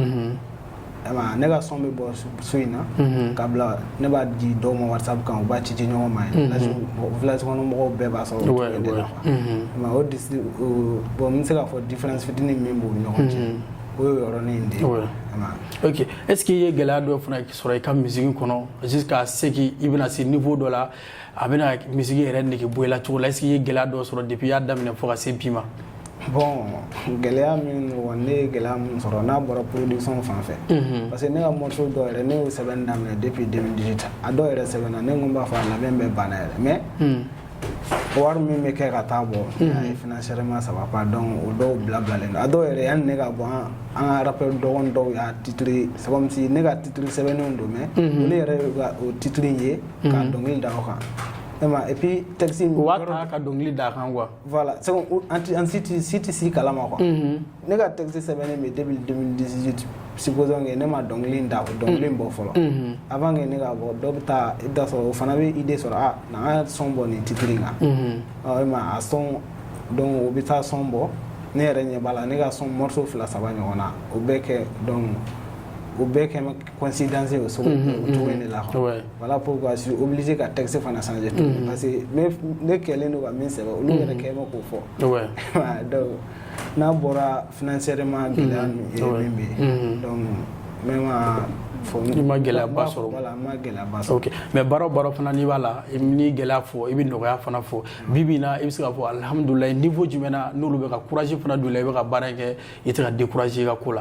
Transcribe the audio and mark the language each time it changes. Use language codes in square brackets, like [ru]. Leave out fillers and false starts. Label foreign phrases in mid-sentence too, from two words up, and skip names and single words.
[bm] ne ka son bɛ bɔ so in na ka bila ne b'a di dɔw ma WhatsApp kan u b'a ci ɲɔgɔn ma village kɔnɔ mɔgɔw bɛɛ b'a sɔrɔ o cogo de la [fr] quoi bon [bm] n bɛ se k'a fɔ différence fitinin min b'u ni ɲɔgɔn cɛ o ye yɔrɔnin de ye. [fr] Ok, est-ce qu'il y a [bm] gɛlɛya dɔ fana sɔrɔ i ka musique kɔnɔ [fr] jusqu'à ce que [bm] i bɛna se niveau dɔ la a bɛna musique yɛrɛ nege bɔ i la cogo la [fr] est-ce qu'il y a [bm] gɛlɛya dɔ sɔrɔ depuis i y'a daminɛ fo ka se bi ma? Bon gɛlɛya min ne ye gɛlɛya min sɔrɔ n'a bɔra production fan fɛ parce que ne ka morceau dɔw yɛrɛ ne y'o sɛbɛnni daminɛ depuis 2018 a dɔw yɛrɛ sɛbɛnna ne ko n b'a fɔ a labɛn bɛɛ banna yɛrɛ mais wari min bɛ kɛ ka taa bɔ n'a ye [fr] financièrement ça va pas donc [bm] o dɔw bilabilalen don a dɔw yɛrɛ yanni ne ka bɔ an ka rappeur dɔgɔnin dɔw y'a titre [fr] c'est comme si [bm] ne ka titre sɛbɛnnenw don mais olu yɛrɛ ka o titre in ye ka dɔnkili da o kan [fr] et puis texte [bm] o b'a ta ka dɔnkili da kan quoi [fr] voilà c'est comme [bm] an si tɛ si kalama quoi ne ka texte sɛbɛnnen bɛ depuis 2018 [fr] supposons que [bm] ne ma dɔnkili in da dɔnkili in bɔ fɔlɔ [fr] avant que [bm] ne ka bɔ dɔ bɛ taa i bɛ taa sɔrɔ o fana bɛ idée sɔrɔ na an ka son bɔ nin titre in kan a son donc o bɛ taa son bɔ ne yɛrɛ ɲɛ b'a la ne ka son morceau 2 3 ɲɔgɔn na o bɛɛ kɛ donc o bɛɛ kɛ coïncidence o cogo in de la [fr] quoi voilà pourquoi je suis obligé [bm] ka texte fana changer parce que ne kɛlen don ka min sɛbɛn olu yɛrɛ kɛ ma k'o fɔ donc n'a bɔra financièrement gɛlɛya min bɛ yen [fr] donc même [bm] i ma gɛlɛyaba sɔrɔ voilà ma gɛlɛyaba sɔrɔ [fr] ok mais [bm] baara o baara fana n'i b'a la ni gɛlɛya fɔ i bɛ nɔgɔya fana fɔ bi bi in na i bɛ se k'a fɔ alhamdulilayi niveau jumɛn na n'olu bɛ ka courage fana don i la i bɛ ka baara in kɛ i tɛ ka décourager i ka ko la.